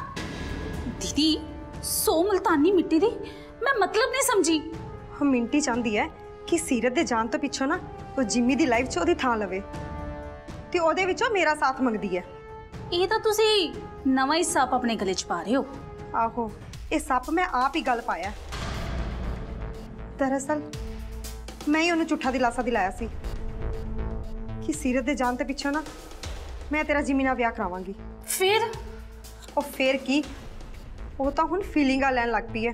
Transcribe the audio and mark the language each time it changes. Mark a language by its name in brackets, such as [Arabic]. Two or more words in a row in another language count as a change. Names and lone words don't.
[Punjabi] ਦੀਦੀ ਸੋ ਮੁਲਤਾਨੀ ਮਿੱਟੀ ਦੀ ਮੈਂ ਮਤਲਬ ਨਹੀਂ ਸਮਝੀ। ਹਾਂ, ਮਿੰਟੀ ਚਾਹਤੀ ਹੈ ਕਿ ਸੀਰਤ ਦੇ ਜਾਣ ਤੋ ਪਿੱਛੋਂ ਨਾ ਵੋ ਜਿਮੀ ਦੀ ਲਾਈਫ ਚ ਓਦੀ ਥਾਂ ਲਵੇ ਤੇ ਓਦੇ ਵਿੱਚੋਂ ਮੇਰਾ ਸਾਥ ਮੰਗਦੀ ਹੈ। ਇਹ ਤਾਂ ਤੁਸੀ ਨਵਾਂ ਹੀ ਸੱਪ ਆਪਣੇ ਗਲੇ ਚ ਪਾ ਰਹੇ ਹੋ। आहो, ਇਹ ਸੱਪ ਮੈਂ ਆਪ ਹੀ ਗਲ ਪਾਇਆ। ਦਰਅਸਲ ਮੈਂ ਹੀ ਉਹਨੂੰ ਝੂਠਾ ਦਿਲਾਸਾ ਦਿਲਾਇਆ ਸੀ ਕਿ ਸੀਰਤ ਦੇ ਜਾਣ ਤੇ ਪਿੱਛੋਂ ਨਾ ਮੈਂ ਤੇਰਾ ਜਿਮੀ ਨਾਲ ਵਿਆਹ ਕਰਾਵਾਂਗੀ। ਫਿਰ ਉਹ ਫੇਰ ਕੀ, ਉਹ ਤਾਂ ਹੁਣ ਫੀਲਿੰਗਾਂ ਲੈਣ ਲੱਗ ਪਈ ਹੈ।